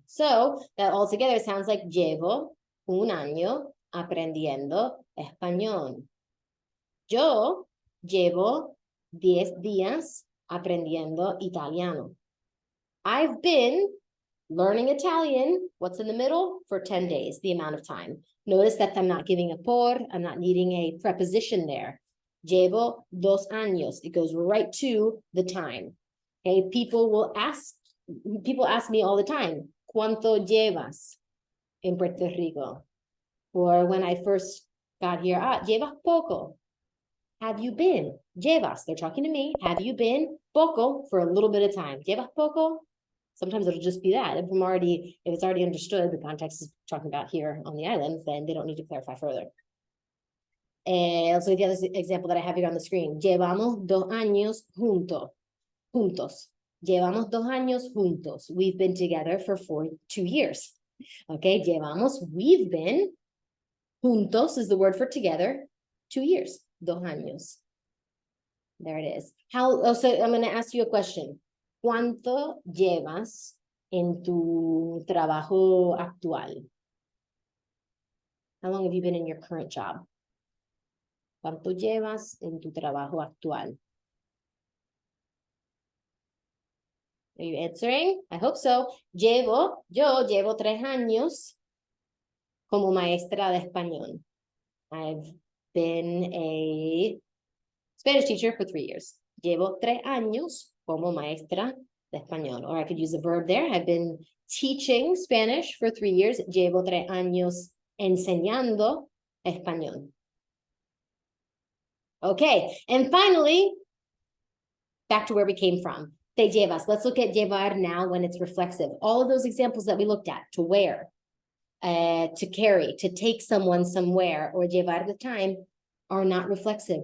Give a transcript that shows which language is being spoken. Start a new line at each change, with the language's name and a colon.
English: So that altogether sounds like
Spanish: llevo un año aprendiendo español. Yo llevo 10 días aprendiendo italiano.
English: I've been learning Italian, what's in the middle? For 10 days, the amount of time. Notice that I'm not giving a por, I'm not needing a preposition there.
Spanish: Llevo 2 años.
English: It goes right to the time. Okay, people ask me all the time,
Spanish: ¿cuánto llevas en Puerto Rico?
English: or when I first got here,
Spanish: llevas poco.
English: Have you been? Llevas, they're talking to me. Have you been? Poco, for a little bit of time.
Spanish: Llevas poco?
English: Sometimes it'll just be that. If it's already understood, the context is talking about here on the island, then they don't need to clarify further. Also, the other example that I have here on the screen.
Spanish: Llevamos 2 años juntos. Llevamos 2 años juntos.
English: We've been together for 2 years. Okay, llevamos, we've been. Juntos is the word for together. 2 years. 2 años. There it is. So I'm going to ask you a question.
Spanish: ¿Cuánto llevas en tu trabajo actual?
English: How long have you been in your current job?
Spanish: ¿Cuánto llevas en tu trabajo actual?
English: Are you answering? I hope so.
Spanish: Yo llevo 3 años como maestra de español.
English: I've been a Spanish teacher for 3 years.
Spanish: Llevo 3 años como maestra de español.
English: Or I could use a verb there. I've been teaching Spanish for 3 years.
Spanish: Llevo 3 años enseñando español.
English: Okay, and finally, back to where we came from. Te llevas. Let's look at llevar now when it's reflexive. All of those examples that we looked at, to wear, to carry, to take someone somewhere, or llevar the time, are not reflexive.